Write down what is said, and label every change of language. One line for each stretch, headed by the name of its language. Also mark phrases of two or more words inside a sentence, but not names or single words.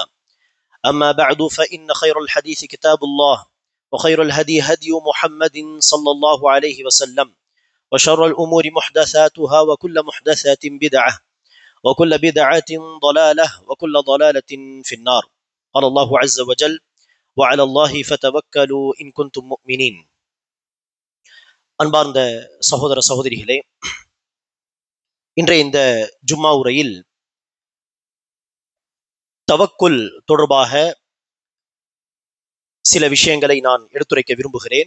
Arabic: أما بعد فإن خير الحديث كتاب الله، وخير الهدي هدي محمد صلى الله عليه وسلم، وشر الأمور محدثاتها وكل محدثة بدعة وكل بدعة ضلالة وكل ضلالة في النار. قال الله عز وجل: وعلى الله فتوكلوا إن كنتم مؤمنين.
Tamil: அன்பார்ந்த சகோதர சகோதரிகளே, இன்றைய இந்த ஜும்மா உரையில் தவக்குல் தொடர்பாக சில விஷயங்களை நான் எடுத்துரைக்க விரும்புகிறேன்.